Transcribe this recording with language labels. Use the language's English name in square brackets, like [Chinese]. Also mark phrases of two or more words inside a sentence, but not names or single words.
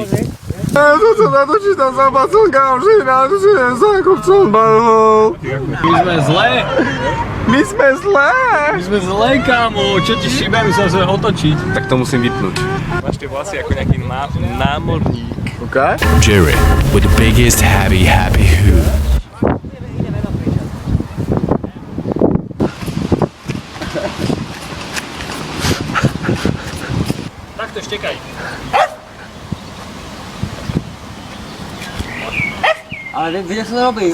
[Slovak] To sa natočí tam za baconka, už ináč, za kopcom barvou. My sme zlé. My sme zlé. My sme zlé, kámo. Čo ti šíbe, my sa musíme otočiť. Tak to musím vypnúť. Máš tie vlasy ako nejaký námorník. Okay. [English] Jerry with the biggest happy hood. [Slovak] Takto štekaj. Ale viete, čo to robí?